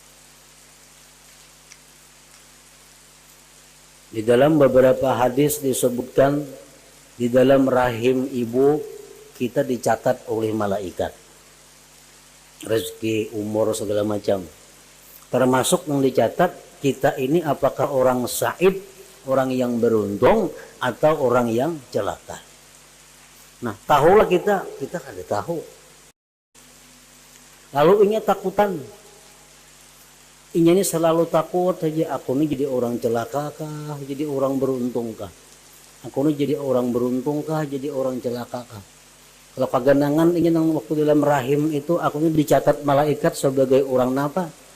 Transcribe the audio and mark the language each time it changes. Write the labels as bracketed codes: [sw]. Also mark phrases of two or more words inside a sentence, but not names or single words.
[id] Di dalam beberapa hadis disebutkan, di dalam rahim ibu kita dicatat oleh malaikat. rezeki, umur, segala macam. Termasuk yang dicatat kita ini apakah orang said, orang yang beruntung, atau orang yang celaka. [bjn] Nah, tahulah kita kada tahu. Lalu ini takutan. [id] Ini selalu takut saja, aku ini jadi orang celaka kah, jadi orang beruntung kah? Aku ini jadi orang beruntung kah, jadi orang celaka kah? [bjn] Kalau kaganangan ini nang waktu dalam rahim itu aku ini dicatat malaikat sebagai orang napa?